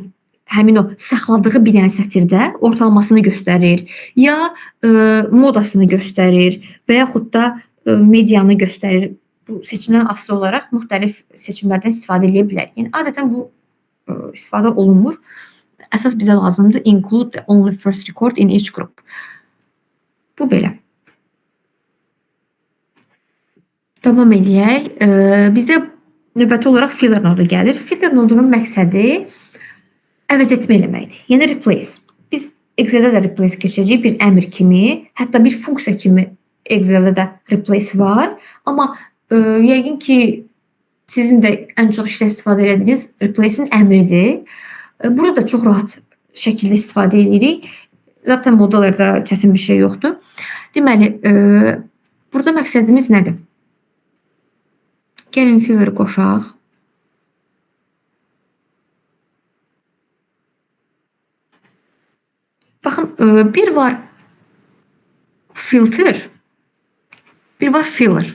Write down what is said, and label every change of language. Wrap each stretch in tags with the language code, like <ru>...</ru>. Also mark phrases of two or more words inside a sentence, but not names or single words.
<az>Həmin o saxladığı bir dənə sətirdə ortalamasını göstərir, ya modasını göstərir və yaxud da medianı göstərir. Bu seçimdən asılı olaraq müxtəlif seçimlərdən istifadə edə bilər. Yəni, adətən bu istifadə olunmur. Əsas bizə lazımdır</az> <en>include the only first record in each group.</en> <az>Bu belə. Davam edək. Bizdə növbəti olaraq filler nodu gəlir. Filler nodunun məqsədi əvəz etmə eləməkdir. Yəni, replace. Biz Excel-də də replace keçəcək bir əmr kimi, hətta bir funksiya kimi Excel-də də replace var. Amma yəqin ki, sizin də ən çox işlə istifadə edədiyiniz replace-in əmridir. Burada da çox rahat şəkildə istifadə edirik.</az> <tr>Zaten modellerde</tr> <az>çətin bir şey yoxdur. Deməli, burada məqsədimiz nədir? Gəlin filleri qoşaq. Baxın, bir var filter, bir var filler.</az>